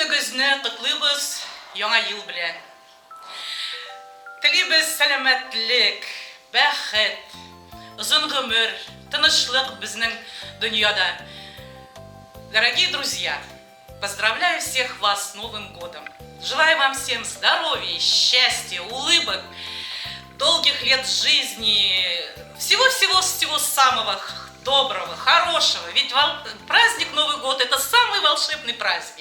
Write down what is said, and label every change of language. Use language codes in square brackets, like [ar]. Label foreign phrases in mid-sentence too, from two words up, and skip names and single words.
[tt] Бер-беребезне котлыйбыз яңа ел белән. Телибез сәламәтлек, бәхет, озын гомер, тынычлык безнең дөньяда. [ru] Дорогие друзья, поздравляю всех вас с Новым годом. Желаю вам всем здоровья, счастья, улыбок, долгих лет жизни, всего-всего самого доброго, хорошего. Ведь праздник Новый год – это самый волшебный праздник.